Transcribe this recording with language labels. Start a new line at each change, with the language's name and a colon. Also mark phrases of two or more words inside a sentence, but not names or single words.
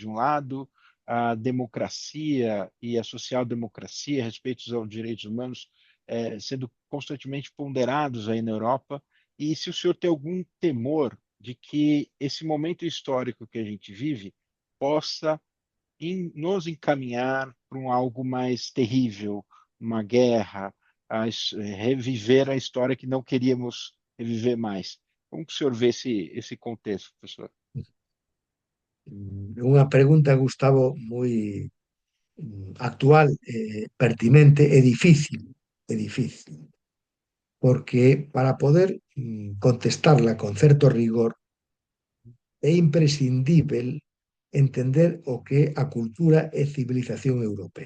Portuguese: um lado, a democracia e a social-democracia, a respeito aos direitos humanos, sendo constantemente ponderados aí na Europa, e se o senhor tem algum temor de que esse momento histórico que a gente vive possa nos encaminhar para algo mais terrível, uma guerra, reviver a história que não queríamos reviver mais. Como que o senhor vê esse contexto, professor?
Galician: Unha pregunta, Gustavo, moi actual, pertinente é difícil, porque para poder contestarla con certo rigor é imprescindível entender o que é a cultura e civilización europea.